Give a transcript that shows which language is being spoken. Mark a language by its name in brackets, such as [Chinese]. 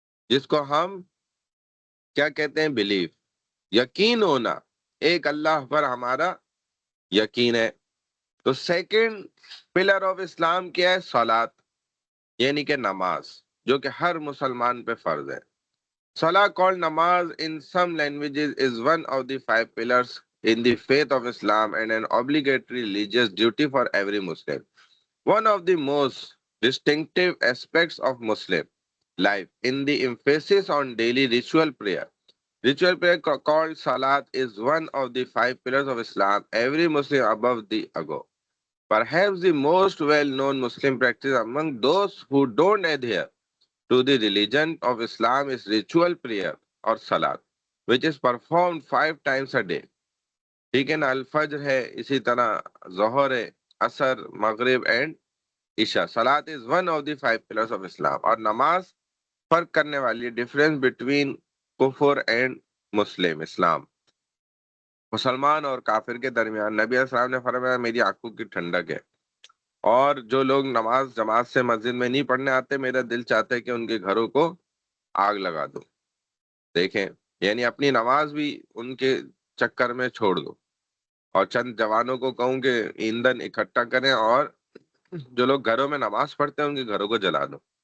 [Urdu] جس کو ہم کیا کہتے ہیں؟ بلیف، یقین ہونا، ایک اللہ پر ہمارا یقین ہے۔ تو [English] second pillar of Islam [Urdu] کیا ہے؟ صلات، یعنی کہ نماز، جو کہ ہر مسلمان پہ فرض ہے۔ صلاح [English] called namaz in some languages is one of the 5 pillars in the faith of Islam and an obligatory religious duty for every Muslim. One of the most distinctive aspects of Muslim life in the emphasis on daily ritual prayer. Ritual prayer called Salat is one of the 5 pillars of Islam, every Muslim above the ago. Perhaps the most well-known Muslim practice among those who don't adhere to the religion of Islam is ritual prayer or Salat, which is performed 5 times a day. [Urdu] ٹھیک ہے نا؟ الفجر ہے، اسی طرح ظہر ہے، عصر، مغرب اینڈ عشاء۔ [English] صلات is one of the 5 pillars of Islam. [Urdu] اور نماز فرق کرنے والی، [English] difference between کفر and Muslim, [Urdu] اسلام، مسلمان اور کافر کے درمیان۔ نبی علیہ السلام نے فرمایا میری آنکھوں کی ٹھنڈک ہے، اور جو لوگ نماز جماعت سے مسجد میں نہیں پڑھنے آتے، میرا دل چاہتا ہے کہ ان کے گھروں کو آگ لگا دو۔ دیکھیں، یعنی اپنی نماز بھی ان کے چکر میں چھوڑ دو، اور چند جوانوں کو کہوں کہ ایندھن اکٹھا کریں اور جو لوگ گھروں میں نماز پڑھتے ہیں ان کے گھروں کو جلا دو۔